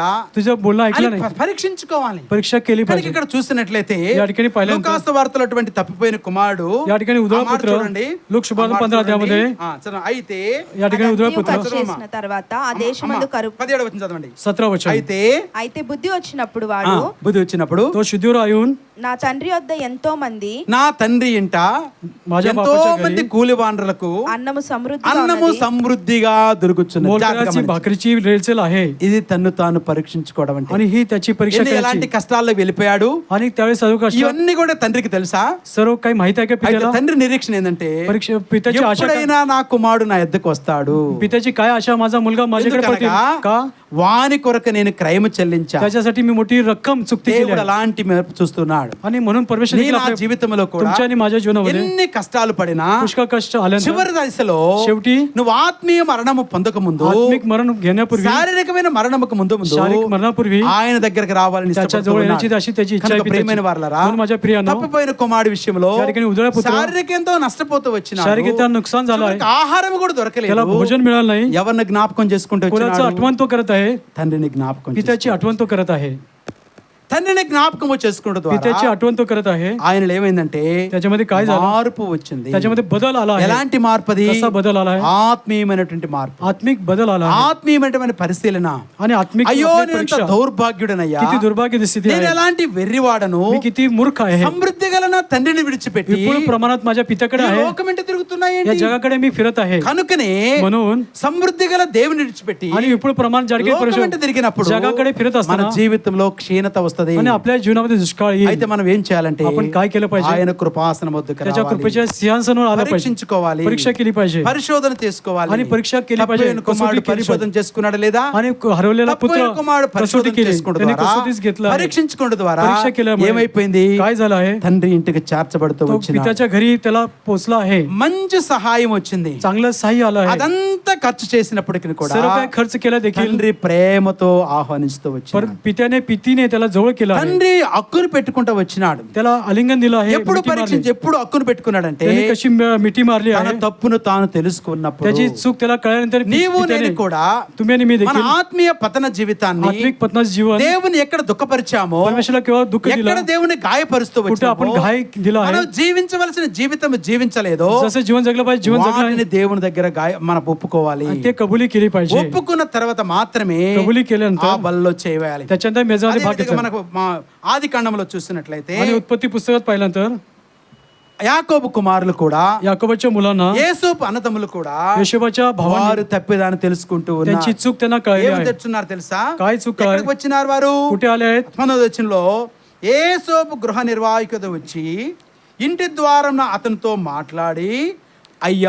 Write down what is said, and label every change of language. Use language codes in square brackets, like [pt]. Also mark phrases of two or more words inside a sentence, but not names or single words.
[mr] तुझं बोलणं [te] అని [mr] ऐकलं नाही, [te] పరీక్షించుకోవాలి. [mr] परीक्षा केली [te] కనుక [mr] पाहिजे. [te] ఇక్కడ చూసినట్లయితే [mr] या ठिकाणी पाहिल्यानंतर [te] లూకాసు వార్తలో అటువంటి తప్పిపోయిన కుమారుడు [mr] या ठिकाणी उधळ [te] ఆ మాట [mr] पुत्र [te] చూడండి. [mr] लूक शुभारंभ [te] ఆ మాట [mr] 15 अध्यायामध्ये [te] చూడండి. చదవండి. అయితే [mr] या ठिकाणी उधळ [te] అదంతయు [mr] पुत्र [te] ఖర్చు చేసిన తర్వాత ఆ దేశమందు కరువు 17వ వచనం చదవండి. [mr] 17 वचन. [te] అయితే బుద్ధి వచ్చినప్పుడు ఆ, వాడు బుద్ధి వచ్చినప్పుడు [mr] तो शुद्धीवर येऊन [te] నా తండ్రి వద్ద ఎంతో మంది నా తండ్రి ఇంట [mr] माझ्या [te] ఎంతో [mr] बापाच्या [te] మంది [mr] घरी [te] కూలివాండ్రులకు అన్నము సమృద్ధిగా అన్నము ఉన్నది. సమృద్ధిగా దొరుకుతున్నది. జాగ్రత్తగా [mr] मोलकराची [te] గమనించండి. [mr] भाकरीची रेलचेल आहे. [te] ఇది తన్ను తాను పరీక్షించుకోవడం అంటే. [mr] आणि ही त्याची परीक्षा [te] ఎన్ని ఎలాంటి [mr] करायची. [te] కష్టాల్లో వెళ్ళిపోయాడు, [mr] आणि त्यावेळेस सर्व कष्ट [te] ఇవన్నీ కూడా తండ్రికి తెలుసా? [mr] सर्व काही माहित आहे का [te] అయితే [mr] पित्याला? [te] తండ్రి నిరీక్షణ ఏంటంటే [mr] परीक्षा पित्याची आशा काय? [te] ఎప్పుడైనా నా కుమారుడు నా ఎద్దకు వస్తాడు, [mr] पित्याची काय आशा, माझा मुलगा माझ्याकडे पडतील [te] ఎందుకనగా [mr] का? [te] వాని కొరకు నేను క్రయము చెల్లించా. [mr] त्याच्यासाठी मी मोठी रक्कम चुकती केली [te] దేవుడు [mr] आहे. [te] అలాంటి మెరుపు చూస్తున్నాడు. [mr] आणि म्हणून परमेश्वर [te] నీ [mr] देखील [te] నా [mr] आपल्या- [te] జీవితంలో కూడా [mr] तुमच्या आणि माझ्या जीवनामध्ये [te] ఎన్ని కష్టాలు పడినా [mr] पुष्कळ कष्ट आल्यानंतर [te] చివరి దశలో [mr] शेवटी [te] నువ్వు ఆత్మీయ మరణము పొందక ముందు, [mr] आत्मिक मरण घेण्यापूर्वी, [te] శారీరకమైన మరణముకు ముందు [mr] शारीरिक मरणापूर्वी [te] ఆయన దగ్గరికి రావాలని [mr] त्याच्या जवळ येण्याची अशी त्याची इच्छा आहे. [te] కనుక ప్రియమైన వారలారా, [mr] म्हणून माझ्या प्रियानो, [te] తప్పిపోయిన కుమారుడి విషయంలో [mr] त्या ठिकाणी उजळा पुत्र [te] శారీరక ఎంతో నష్టపోతూ వచ్చినాడు. [mr] शारीरिक नुकसान झालं आहे. [te] చివరికి ఆహారం కూడా [mr] त्याला [te] దొరకలేదు. [mr] भोजन मिळालं नाही. [te] ఎవరిని జ్ఞాపకం చేసుకుంటూ [mr] कोणाचं [te] వచ్చినాడు? [mr] आठवण तो करत आहे, [te] తండ్రిని జ్ఞాపకం [mr] पित्याची आठवण तो करत आहे. [te] తండ్రిని జ్ఞాపకం చేసుకోవడం [mr] पित्याची [te] ద్వారా [mr] आठवण तो करत आहे. [te] ఆయన ఏమైందంటే [mr] त्याच्यामध्ये काय झालं? [te] మార్పు వచ్చింది. [mr] त्याच्यामध्ये बदल आला आहे. [te] ఎలాంటి మార్పు అది? [mr] कसा बदल आला आहे? [te] ఆత్మీయమైనటువంటి మార్పు, [mr] आत्मिक बदल आला आहे. [te] ఆత్మీయమైనటువంటి పరిశీలన. [mr] आणि आत्मिक [te] అయ్యో [mr] आपली [te] నేను ఎంత [mr] परीक्षा. [te] దౌర్భాగ్యుడనయ్యా, [mr] किती दुर्भाग्य स्थिती [te] నేను [mr] आहे, [te] ఎలాంటి వెర్రివాడను, [mr] मी किती मूर्ख आहे. [te] సమృద్ధి గల నా తండ్రిని విడిచిపెట్టి [mr] विपुल प्रमाणात माझ्या पित्याकडे [te] ఈ [mr] आहे, [te] లోకమెంట [mr] या [te] తిరుగుతున్నాయేంటి? [mr] जगाकडे मी फिरत आहे. [te] కనుకనే [mr] म्हणून [te] సమృద్ధి గల దేవుని విడిచిపెట్టి [mr] आणि विपुल प्रमाणात जाडके [te] లోకమెంట తిరిగినప్పుడు [mr] जगाकडे फिरत [te] మన [mr] असताना [te] జీవితంలో క్షీణత వస్తుంది. వస్తది. [mr] आणि आपल्या जीवनामध्ये दुष्काळ येईल. [te] అయితే మనం ఏం చేయాలంటే [mr] आपण काय केलं पाहिजे? [te] ఆయన కృపాసనం వద్దకు [mr] त्याच्या [te] రావాలి, [mr] कृपेच्या सिंहासनावर आलं पाहिजे, [te] పరీక్షించుకోవాలి, [mr] परीक्षा केली पाहिजे [te] పరిశోధన చేసుకోవాలి. [mr] आणि परीक्षा केली पाहिजे, [te] తప్పిపోయిన కుమారుడు [mr] कसोटी केली [te] పరిశోధన చేసుకున్నాడు లేదా? [mr] आणि हरवलेला पुत्र [te] తప్పిపోయిన కుమారుడు [mr] कसोटी [te] పరిశోధన [mr] केली, [te] చేసుకోవడం [mr] त्याने [te] ద్వారా, [mr] कसोटीच घेतलं आहे. [te] పరీక్షించుకోవడం ద్వారా [mr] परीक्षा केल्यामुळे [te] ఏమైపోయింది? [mr] काय झालं आहे? [te] తండ్రి ఇంటికి చేర్చబడుతూ [mr] तो [te] వచ్చిన [mr] पित्याच्या घरी त्याला पोचला आहे, [te] మంచి సహాయం వచ్చింది. [mr] चांगलं साह्य आलं आहे. [te] అదంతా ఖర్చు చేసినప్పటికీ కూడా [mr] सर्व काय खर्च केला देखील [te] తండ్రి ప్రేమతో ఆహ్వానిస్తూ వచ్చిన, [mr] पर पित्याने पितीने त्याला जवळ केला आहे, [te] తండ్రి హక్కును పెట్టుకుంటూ వచ్చినాడు. [mr] त्याला आलिंगन दिलं आहे. [te] ఎప్పుడు [mr] मिठी मारली. [te] పరీక్షించి ఎప్పుడు హక్కును పెట్టుకున్నాడంటే [mr] त्याने कशी मिठी मारली [te] తన [mr] आहे, [te] తప్పును తాను తెలుసుకున్నప్పుడు. [mr] त्याची चूक त्याला कळल्यानंतर [te] నీవు [mr] पित्याने, [te] నేను కూడా [mr] तुम्ही आणि मी [te] మన [mr] देखील [te] ఆత్మీయ పతన జీవితాన్ని [mr] आत्मिक पतनाचं जीवन [te] దేవుని ఎక్కడ దుఃఖపరిచామో, [mr] परमेश्वराला केव्हा दुःख [te] ఎక్కడ [mr] दिलं, [te] దేవుని గాయపరుస్తూ [mr] कुठे आपण [te] వచ్చామో, [mr] घाय दिला [te] మనం [mr] आहे, [te] జీవించవలసిన జీవితం జీవించలేదో [mr] जसं जीवन जगलं पाहिजे जीवन जगलं [te] వాటిని [mr] आहे, [te] దేవుని దగ్గర మనం ఒప్పుకోవాలి. [mr] आणि ते कबुली केली पाहिजे. [te] ఒప్పుకున్న తర్వాత మాత్రమే [mr] कबुली [te] ఆ [mr] केल्यानंतर [te] బల్లో చేయవేయాలి. [mr] त्याच्यानंतर मेजामध्ये भाग [te] అదేవిధంగా [mr] घेतला. [te] మనకు మా ఆది కాండంలో చూసినట్లయితే [mr] आणि उत्पत्ती पुस्तकात पाहिल्यानंतर [te] యాకోబు కుమారులు కూడా, [mr] याकोबाच्या मुलांना [te] యేసోపు అన్నదమ్ములు కూడా [mr] योशेबाच्या भावाने [te] వారు తప్పిదాన్ని తెలుసుకుంటూ [mr] त्यांची [te] ఉన్నారు. [mr] चूक त्यांना कळली [te] ఏమి [mr] आहे. [te] తెచ్చున్నారు తెలుసా? [mr] काय चूक काय? [te] ఎక్కడికి వచ్చినారు వారు? [mr] कुठे आले आहेत? [te] 19వ వచనంలో యేసోపు గృహ నిర్వాహికత వచ్చి ఇంటి ద్వారం అతనితో మాట్లాడి, అయ్యా.